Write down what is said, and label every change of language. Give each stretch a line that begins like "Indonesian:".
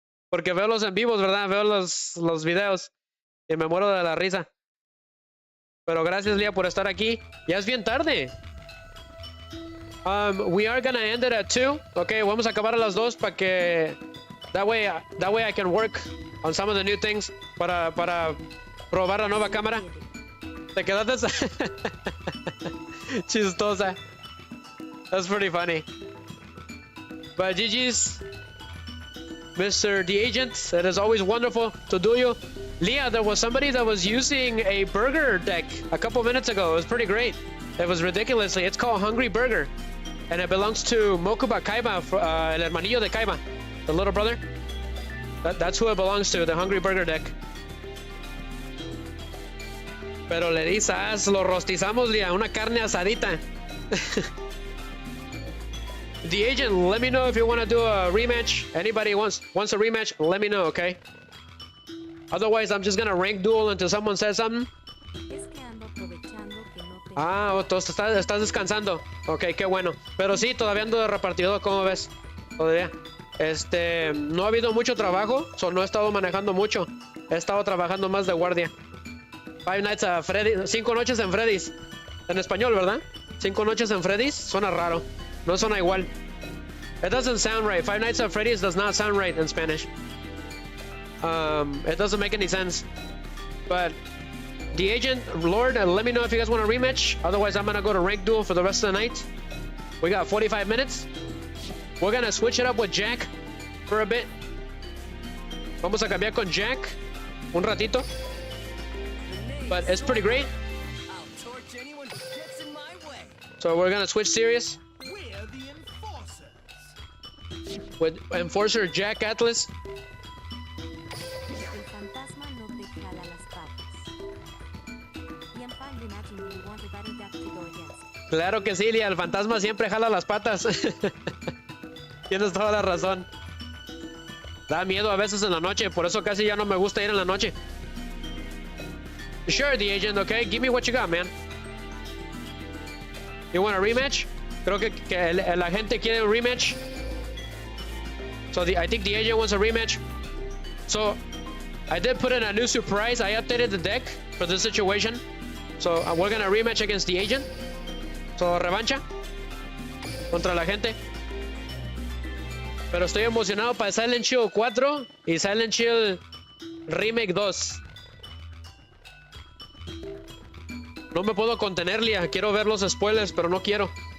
Spanish: Porque veo los en vivos, ¿verdad? Veo los videos. Y me muero de la risa. Pero gracias, Lía, por estar aquí. Ya es bien tarde.
English: We are gonna end it at 2.
Spanish: Okay, vamos a acabar a las 2 para que...
English: That way I can work on some of the new things.
Spanish: Para probar la nueva cámara. Te quedaste... Chistosa.
English: That's pretty funny. But GG's, Mr. The Agent. It is always wonderful to do you. Leah, there was somebody that was using a burger deck a couple minutes ago. It was pretty great. It was ridiculously. It's called Hungry Burger. And it belongs to Mokuba Kaiba,
Spanish: el hermanillo de Kaiba,
English: the little brother. That's who it belongs to, the Hungry Burger deck.
Spanish: Pero le dices, lo rostizamos, Leah, una carne asadita.
English: The Agent, let me know if you want to do a rematch. Anybody wants a rematch, let me know, okay? Otherwise, I'm just gonna rank duel until someone says something.
Spanish: Es que ando aprovechando que no tengo... Ah, entonces estás descansando. Ok, qué bueno. Pero sí, todavía ando de repartidor, ¿cómo ves? Todavía. No ha habido mucho trabajo, no he estado manejando mucho. He estado trabajando más de guardia. 5 nights a Freddy's, 5 noches en Freddy's. En español, ¿verdad? 5 noches en Freddy's, suena raro. No suena igual.
English: It doesn't sound right. 5 nights at Freddy's does not sound right in Spanish. It doesn't make any sense. But The Agent, Lord, let me know if you guys want a rematch. Otherwise, I'm gonna go to Rank Duel for the rest of the night. We got 45 minutes. We're gonna switch it up with Jack for a bit.
Spanish: Vamos a cambiar con Jack un ratito.
English: But it's pretty great. I'll torch anyone who gets in my way. So we're gonna switch series We're the enforcers. with Enforcer Jack Atlas.
Spanish: El fantasma no te jala las patas.
English: Y en Find Imagine you want a better deck to go against.
Spanish: Claro que sí, Lia, el fantasma siempre jala las patas. Tienes toda la razón. Da miedo a veces en la noche, por eso casi ya no me gusta ir en la noche.
English: Sure, The Agent, okay? Give me what you got, man. You want a rematch?
Spanish: Creo que la gente quiere un rematch.
English: So I think The Agent wants a rematch. So I did put in a new surprise. I updated the deck for this situation. So we're gonna rematch against The Agent.
Spanish: So revancha contra la gente. Pero estoy emocionado para Silent Hill 4 y Silent Hill Remake 2. No me puedo contener, Lia. Quiero ver los spoilers, pero no quiero.